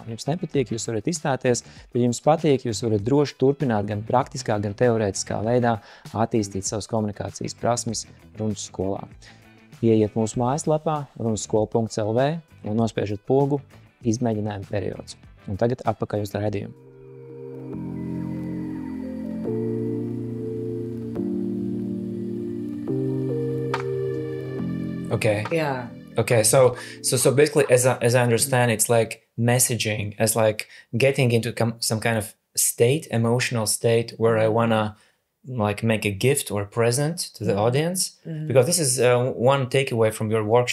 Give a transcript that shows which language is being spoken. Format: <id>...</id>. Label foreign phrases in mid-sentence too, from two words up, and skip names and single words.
<lv>Jums nepatīk, jūs varat izstāties, bet jums patīk, jūs varat droši turpināt gan praktiskā, gan teorētiskā veidā attīstīt savas komunikācijas prasmes Runas skolā. Ieiet mūsu mājaslapā runasskola.lv un nospiežat pogu izmēģinājuma periods. Un tagad atpakaļ uz raidījumu.</lv> <en>Okay. Yeah. Okay, so basically, as I understand, it's like messaging, as like getting into some kind of state, emotional state, where I wanna like make a gift or present to the audience, because this is one takeaway from your workshop.</en>